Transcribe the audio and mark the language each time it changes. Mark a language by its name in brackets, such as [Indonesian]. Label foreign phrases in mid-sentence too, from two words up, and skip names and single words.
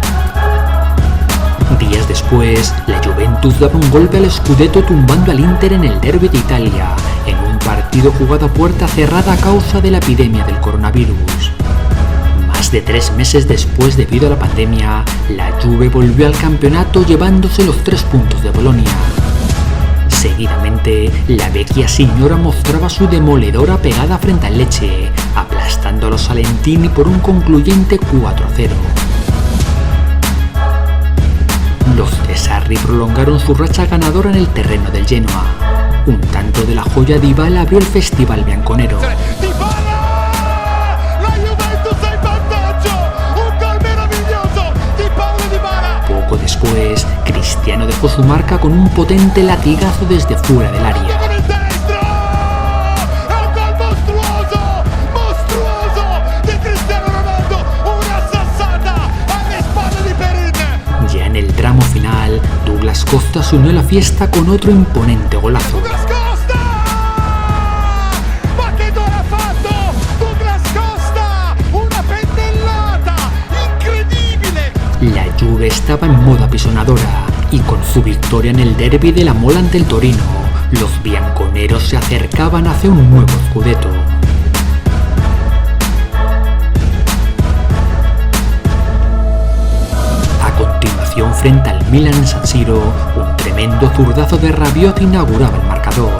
[Spanish] Días después, la Juventus daba un golpe al scudetto tumbando al Inter en el Derby de Italia, en un partido jugado a puerta cerrada a causa de la epidemia del coronavirus. Más de 3 meses después, debido a la pandemia, la Juve volvió al campeonato llevándose los 3 puntos de Bolonia. Seguidamente, la [Italian] vecchia signora [Spanish] mostraba su demoledora pegada frente al Lecce, aplastando a los Salentini por un concluyente 4-0. Los de Sarri prolongaron su racha ganadora en el terreno del Genoa. un tanto de la joya Dybala abrió el festival bianconero. [Italian] Dybala! La Juventus è in vantaggio! Un gol meraviglioso di Paulo Dybala! [Spanish] Poco después, Cristiano dejó su marca con un potente latigazo desde fuera del área. [Italian] Con il destro! È un gol mostruoso di Cristiano Ronaldo! Una sassata alle spalle di Perin! [Spanish] Ya en el tramo final, Douglas Costa se unió a la fiesta con otro imponente golazo. [Italian] Douglas Costa! Ma che gol ha fatto Douglas Costa! Una pennellata incredibile! [Spanish] La Juve estaba en modo apisonadora y con su victoria en el derby de la Mola ante el Torino, los bianconeros se acercaban hacia un nuevo scudetto. A continuación, frente al Milan en San Siro, un tremendo zurdazo de Rabiot inauguraba el marcador.